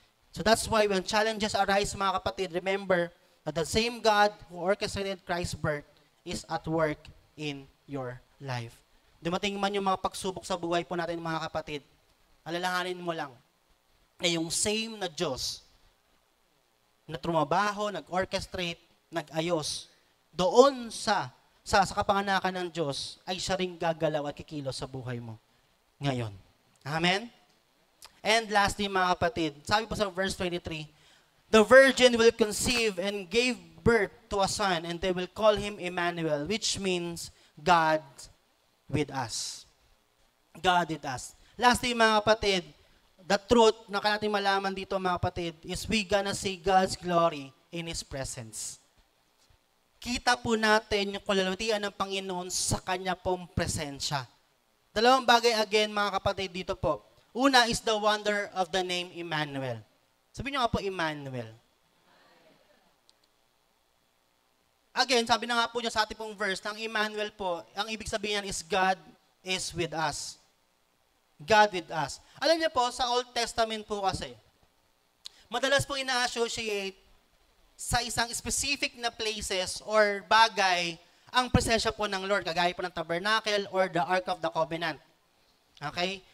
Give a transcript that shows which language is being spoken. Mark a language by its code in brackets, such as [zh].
[en] So that's why when challenges arise, mga kapatid, remember that the same God who orchestrated Christ's birth is at work in your life. [tl] Dumating man yung mga pagsubok sa buhay po natin, mga kapatid, alalahanin mo lang na yung same na Diyos na trumabaho, nag-orchestrate, nag-ayos, doon sa kapanganakan ng Diyos, ay siya ring gagalaw at kikilos sa buhay mo ngayon. Amen? [en] And lastly, mga kapatid, [tl] sabi po sa [en] verse 23, the virgin will conceive and give birth to a son, and they will call him Emmanuel, which means God with us. God with us. Lastly, mga kapatid, the truth [tl] na kailangan malaman dito, [en] mga kapatid, is we gonna see God's glory in His presence. [tl] Kita po natin yung kalulutian ng Panginoon sa Kanya pong presensya. Dalawang bagay again, mga kapatid, dito po. [en] Una is the wonder of the name Emmanuel. [tl] Sabi niyo nga po, Emmanuel. Again, sabi na nga po niya sa ating pong verse, ng Emmanuel po, ang ibig sabihin niyan is [en] God is with us. God with us. [tl] Alam niyo po, sa Old Testament po kasi, madalas po ina-associate sa isang specific na places or bagay ang presensya po ng Lord, kagaya po ng tabernacle or the Ark of the Covenant. Okay?